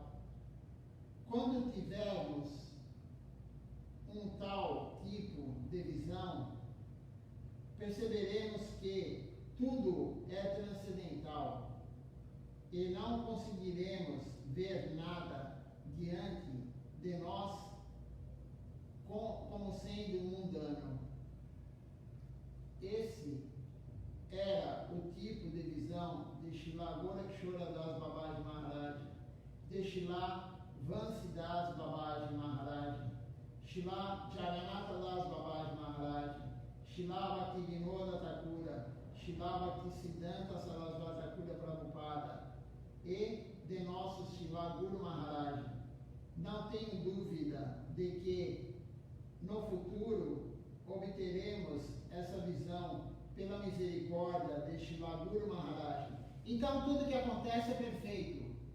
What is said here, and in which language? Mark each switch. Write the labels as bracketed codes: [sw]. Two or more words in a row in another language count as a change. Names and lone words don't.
[pt] Quando tivermos um tal tipo de visão, perceberemos que tudo é transcendental e não conseguiremos ver nada diante de nós como sendo mundano. Esse era o tipo de visão de Srila Gorakshora Das Babaji Maharaj, de Srila Vansidas Babaji Maharaj, Srila Jagannatha Das Babaji Maharaj, Srila Bhaktivinoda Thakura, Srila Bhaktisiddhanta Sarasvati Thakura Prabhupada e de nosso Srila Guru Maharaj. Não tenho dúvida de que no futuro obteremos essa visão pela misericórdia de Srila Guru Maharaj. Então tudo que acontece é perfeito.